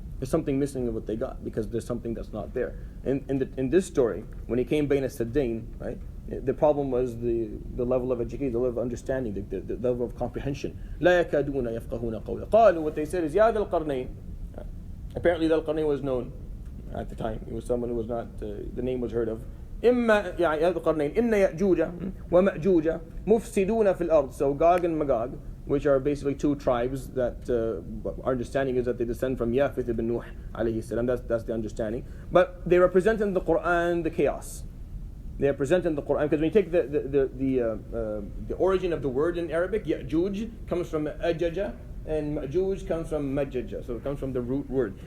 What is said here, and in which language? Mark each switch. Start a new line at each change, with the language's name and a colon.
English: There's something missing of what they got, because there's something that's not there. In this story, when he came
Arabic: bayna saddain,
English: right, the problem was the level of education, the level of understanding, the level of comprehension.
Arabic: لا يكادون يفقهون قولا. قالوا,
English: what they said is,
Arabic: يا ذا القرنين.
English: Apparently ذا القرنين was known at the time. He was someone who was not, the name was heard of.
Arabic: إما يا ذا القرنين إن يأجوج ومأجوج مفسدون في الأرض.
English: So Gog and Magog, which are basically two tribes that our understanding is that they descend from Yafith ibn Nuh alayhi salam. That's the understanding. But they represent in the Quran the chaos. They are present in the Quran, because when you take the origin of the word in Arabic, Ya'juj comes from Ajaja, and Ma'juj comes from Majaja, so it comes from the root word.